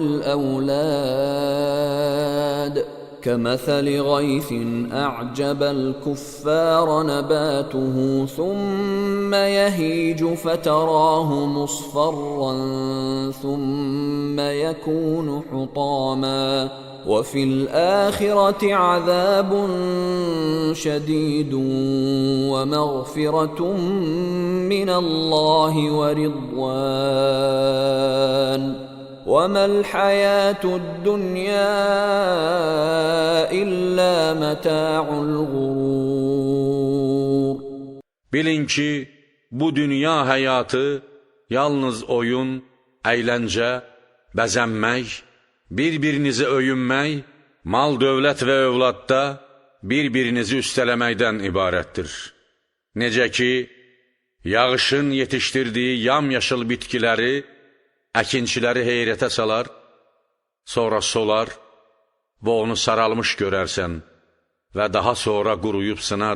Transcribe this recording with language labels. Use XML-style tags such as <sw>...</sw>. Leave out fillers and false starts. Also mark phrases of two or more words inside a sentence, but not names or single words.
<ar>والأولاد كمثل غيث أعجب الكفار نباته ثم يهيج فتراه مصفرا ثم يكون حطاما وفي الآخرة عذاب شديد ومغفرة من الله ورضوان وَمَا الْحَيَاةُ الدُّنْيَا إِلَّا مَتَاعُ الْغُرُورِ</ar> <az>Bilin ki, bu dünya həyatı yalnız oyun, əyləncə, bəzənmək, bir-birinizi öyünmək, mal, dövlət və övladda bir-birinizi üstələməkdən ibarətdir. Necə ki, yağışın yetişdirdiyi yamyaşıl bitkiləri əkinçiləri heyrətə salar, sonra solar və onu saralmış görərsən və daha sonra quruyub sınar.</az>